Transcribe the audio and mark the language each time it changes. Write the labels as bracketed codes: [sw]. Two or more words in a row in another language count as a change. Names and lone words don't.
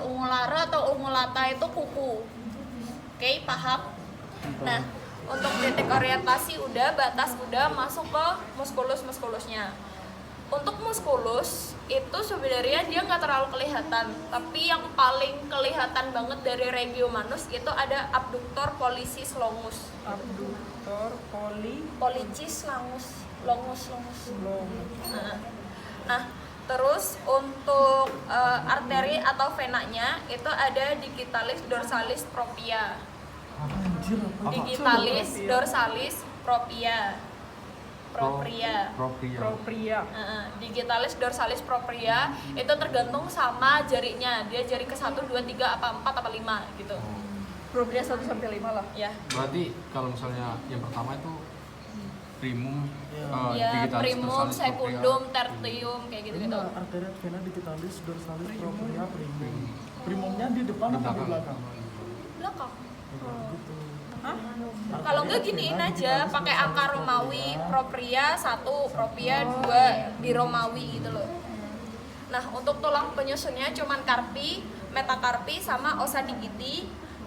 [id] Ungulare atau ungulata itu kuku. Oke, paham? Nah, untuk titik orientasi udah, batas udah, masuk ke muskulus-muskulusnya. Untuk muskulus itu sebenarnya dia nggak terlalu kelihatan, tapi yang paling kelihatan banget dari regio manus itu ada [la] abductor pollicis longus. Abductor Pollicis longus. [id] Nah, terus untuk arteri atau venanya itu ada [la] digitalis dorsalis propria. Digitalis dorsalis propria. Digitalis dorsalis propria [id] itu tergantung sama jarinya. Dia jari ke 1, 2, 3, apa 4, apa 5 gitu. propria 1 sampai 5 lah. Ya. Berarti kalau misalnya yang pertama itu primum, Ya, [la] digitalis primum, dorsalis secundum, propria. [id] tertium kayak gitu-gitu. [la] Arteri et vena digitalis dorsalis propria primum. [id] Primumnya di depan atau di belakang? Belakang. Gitu. Kalau enggak giniin aja, pakai angka Romawi, propria 1, propria 2, di Romawi gitu loh. Nah, untuk tulang penyusunnya cuman carpi, metacarpi sama os sadigiti.